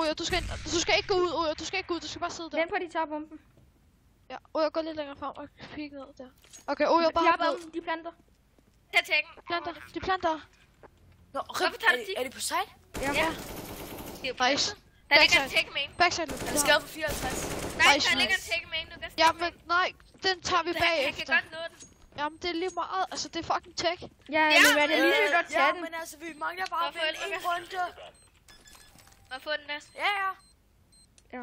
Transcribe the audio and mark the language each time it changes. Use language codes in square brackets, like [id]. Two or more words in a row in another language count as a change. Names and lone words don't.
[da] Oja, du skal ikke gå ud, Oja. Du skal ikke gå ud. Du skal bare sidde der. Den på, de tager bomben. Ja, Oja, gå lidt længere frem og kigge ned der. Okay, Oja, bare De har hop ned. bomben, de planter. Tag taggen. De planter. Nå, Hvorfor tager du er de på site? Ja. Ja. Nice. Der ligger en Backside. tag main. Backside, Luke. Han er skadet for 54. Nej, Nice, der ligger en nice. tag main, Lukas. Ja, men nej. Den tager vi Han kan bagefter. godt nå den. Jamen, det er lige meget. Altså, det er [en] fucking tech. [da] Ja, nu er det lige så godt tage Ja, den. men altså, vi mangler bare Hvorfor at vinde ikke? en runde. Og få den næste. Ja. Ja,